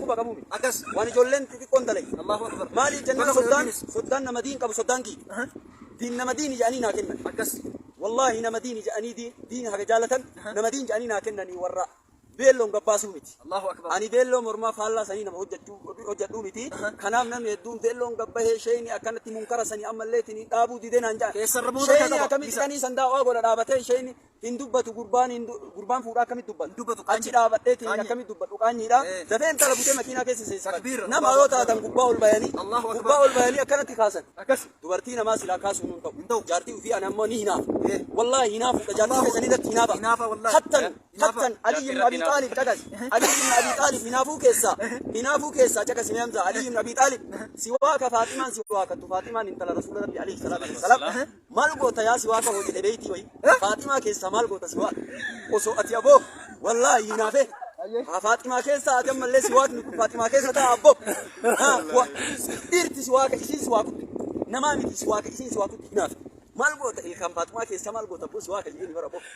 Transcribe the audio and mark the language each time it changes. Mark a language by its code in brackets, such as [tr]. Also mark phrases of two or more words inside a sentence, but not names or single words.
[om] quba qabuumi waan ijoolleen xixiqqoon dalage maaliif jennaan soddaan nama diin qabu soddaan kiyya diin nama diini jedhanii naa kennan wallahi nama diini jedhanii diini haga jaalatan nama diin jedhanii naa kennanii warra beelloon gabbaasuu miti ani beelloo mormaa faallaa sanii nama hojjedhuu miti kanaaf namni hedduun beelloon gabbahee sheeni akkanatti munkara sanii ammalleetiin dhaabuu didee naan jedhan sheeni akkamitti sanii sandaa'aa godha dhaabatee sheeni hindubbatu gurbaan fuudhaa akkamit dubbatu Dubbatu achi dhaabadheetiin akkamit dubbatu qaanyiidha dafeen tala butee makiinaa keessa seessa Takbiira. nama yoo taatan gubbaa ol bayanii [ar] الله أكبر. [om] gubbaa ol bayanii akkanatti kaasan Akkas. dubartii namaa silaa kaasuun hin Hin ta'u ta'u. jaartii ofii ani ammoo ni hinaafu wallahi hinaafuudha jaartii keessanii irratti Hinaafa hinaafa wallahi. hattan Ali ibn Abi Talib cagas Ali ibn Abi Talib hinaafuu keessaa cagas ni hamza Ali ibn Abi Talib siwaaka Faatimaan siwaaka tu Faatimaan intala rasuula rabbi [ar] عليه الصلاة والسلام [om] maal goota yaa siwaaka hojii dhebeetii wayi Faatimaa keessaa maal goota siwaaka osoo ati aboo wallahi hinaafe Faatimaa keessaa ati ammallee siwaakni kun Faatimaa keessa ta'a abbo dhiirti siwaaka isiin siwaakutti namaa miti siwaaka isiin siwaakutti hinaafe maal goota ilkaan Faatimaa keessa maal goota abbo siwaaka jedhanii bara abbo